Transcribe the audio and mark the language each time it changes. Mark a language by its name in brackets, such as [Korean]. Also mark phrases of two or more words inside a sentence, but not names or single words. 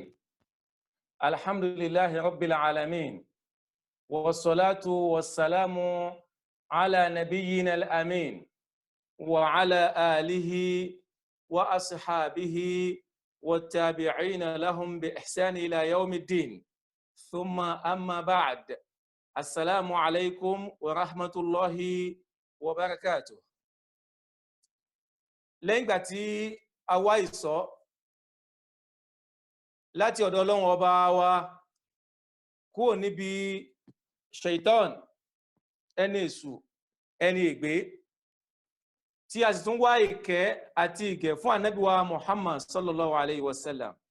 [Arabic] الحمد لله رب العالمين، والصلاة والسلام على نبينا الأمين وعلى آله وأصحابه والتابعين لهم بإحسان إلى يوم الدين، ثم أما بعد. السلام عليكم ورحمة الله وبركاته. [Yoruba] lẹ́yìn ìgbà tí a wá ìsọ́ láti ọ̀dọ̀ Ọlọ́run ọba wa kúrò níbi shaitan, ẹni èṣù, ẹni ègbé, tí a sì tún wá ìkẹ́ àti ìgẹ̀ fún ànábì wa Muhammad [Arabic] صلى الله عليه وسلم.